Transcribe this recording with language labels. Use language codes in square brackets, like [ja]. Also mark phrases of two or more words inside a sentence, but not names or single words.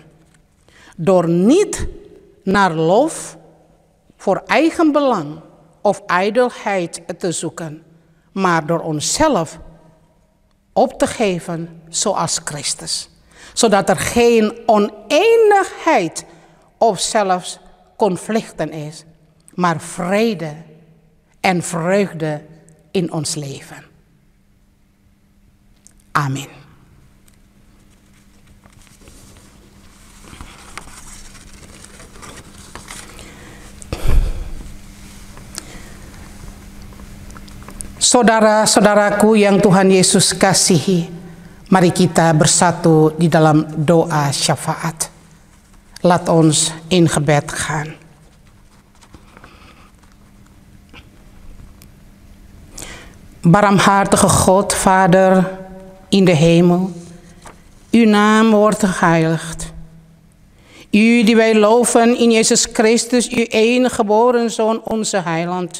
[nl] Door niet naar lof voor eigen belang of ijdelheid te zoeken, maar door onszelf op te geven zoals Christus. Zodat er geen oneenigheid of zelfs conflicten is, maar vrede en vreugde in ons leven. Amen. [id] Saudara-saudaraku yang Tuhan Yesus kasihi, mari kita bersatu di dalam doa syafaat. [nl] Laat ons in gebed gaan. Barmhartige God, Vader in de hemel, uw naam wordt geheiligd. U die wij loven in Jezus Christus, uw enige geboren Zoon, onze heiland.